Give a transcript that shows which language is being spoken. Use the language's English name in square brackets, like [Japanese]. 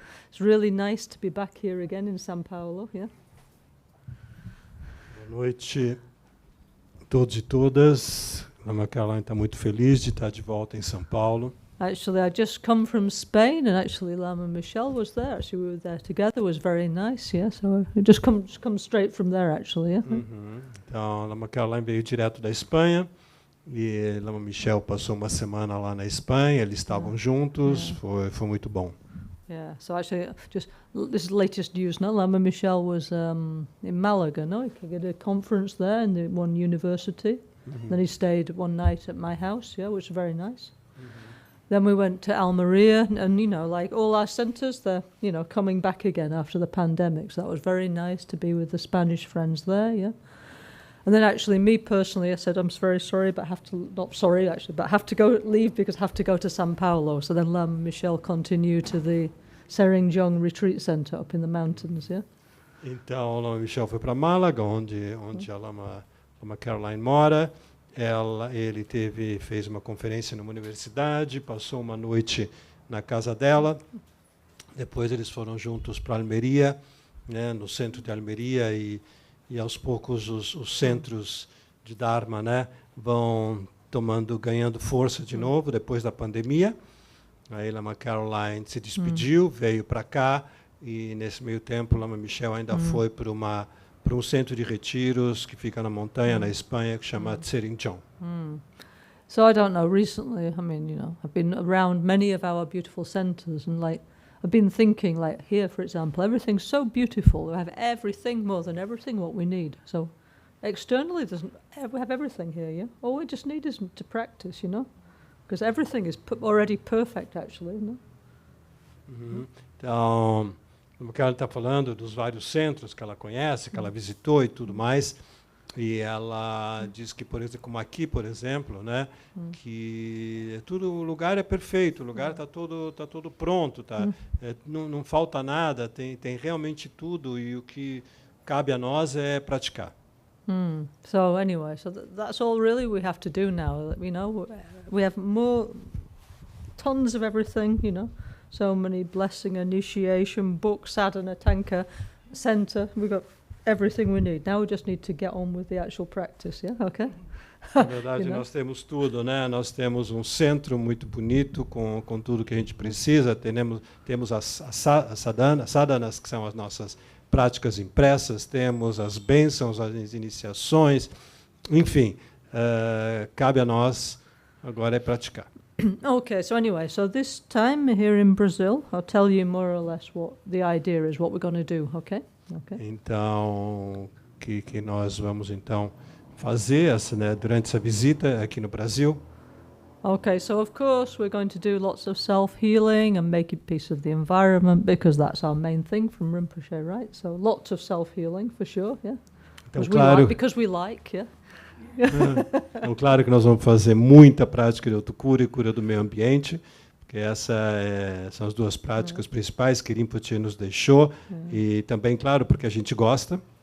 [English] It's really nice to be back here again in São Paulo. Yeah. [Portuguese] Boa noite a todos e todas. Lama Gangchen está muito feliz de estar de volta em São Paulo. [English] Actually, I just come from Spain, and actually Lama Michelle was there. Actually, we were there together. It was very nice. Yeah, so I just come straight from there. Actually, yeah. [Portuguese] Então, Lama Gangchen veio direto da Espanha. E Lama Michelle passou uma semana lá na Espanha, eles estavam juntos, foi muito bom. [English] Yeah, so actually, just this is the latest news, no? Lama Michelle was in Malaga, no? He did a conference there in the one university. Then he stayed one night at my house, yeah, which was very nice. Then we went to Almeria, and you know, like all our centres, they're, you know, coming back again after the pandemic. So that was very nice to be with the Spanish friends there, yeah. And then actually, me personally, I said, I'm very sorry, but have to, not sorry actually, but have to leave because I have to go to São Paulo. So then Lama Michelle continued to the Serinjong Retreat Centre up in the mountains, yeah? [Portuguese] Então, a Lama Michel foi para Málaga, onde a Lama Caroline mora. Ele fez uma conferência numa universidade, passou uma noite na casa dela. Depois eles foram juntos para Almeria, né, no centro de Almeria, e aos poucos os centros de Dharma, né, vão ganhando força de novo depois da pandemia. Aí Lama Caroline se despediu, veio para cá, e nesse meio tempo Lama Michel ainda foi para um centro de retiros que fica na montanha, na Espanha, que chama Tserinchon. [English] So I don't know, recently, I mean, you know, I've been around many of our beautiful centers, and like, I've been thinking, like here, for example, everything's so beautiful. We have everything, more than everything, what we need. So externally, we have everything here, yeah? All we just need is to practice, you know? Because everything is already perfect, actually, isn't it? [Portuguese] Então, como que ela está falando dos vários centros que ela conhece, que ela visitou e tudo mais, e ela diz que, por exemplo, como aqui, por exemplo, né, que o lugar é perfeito, o lugar está todo pronto, não falta nada, tem realmente tudo, e o que cabe a nós é praticar. [English] So anyway, that's all really we have to do now. You know, we have tons of everything. You know, so many blessing, initiation, book, sadhana, tanka, center. We've got everything we need. Now we just need to get on with the actual practice. Yeah, okay. [Portuguese] Na verdade, nós temos tudo, né? Nós temos um centro muito bonito com tudo que a gente precisa. Temos as sadhanas, que são as nossas práticas impressas, temos as bênçãos, as iniciações, enfim, cabe a nós agora é praticar. [English] Okay, so anyway, so this time here in Brazil, I'll tell you more or less what the idea is, what we're going to do, okay? [Portuguese] Então, que nós vamos então fazer durante essa visita aqui no Brasil. [English] Okay, so of course we're going to do lots of self-healing and making peace of the environment, because that's our main thing from Rinpoche, right? So lots of self-healing for sure, yeah. [Portuguese] Então, claro, [English] because we like, yeah. [Portuguese] Então, claro que nós vamos fazer muita prática de autocura e cura do meio ambiente, porque são as duas práticas principais que Rinpoche nos deixou, e também, claro, porque a gente gosta.